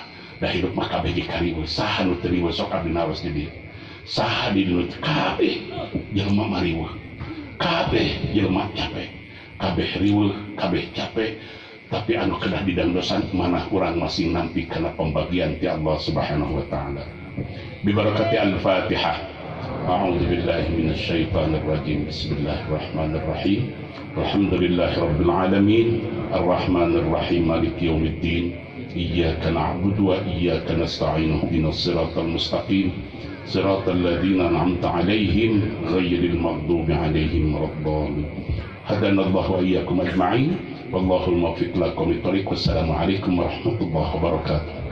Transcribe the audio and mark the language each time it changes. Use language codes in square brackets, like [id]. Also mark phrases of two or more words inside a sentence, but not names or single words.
[su] Dah hidup mah kabeh dikariweuh saha nu teu riweuh sok abdi naros di dieu saha di dieu kabeh jelema mariweuh kabeh jelema capek kabeh riweuh kabeh capek tapi anu kedah didangdosan manah urang masing nampi kana pembagian ti [ar] الله سبحانه وتعالى ببركة الفاتحة. أعوذ بالله من الشيطان الرجيم. بسم الله الرحمن الرحيم. الحمد لله رب العالمين الرحمن الرحيم مالك يوم الدين. إياك نعبد وإياك نستعين اهدنا الصراط المستقيم صراط الذين أنعمت عليهم غير المغضوب عليهم ولا الضالين هدانا الله وإياكم أجمعين والله الموفق لكم للطريق والسلام عليكم ورحمة الله وبركاته.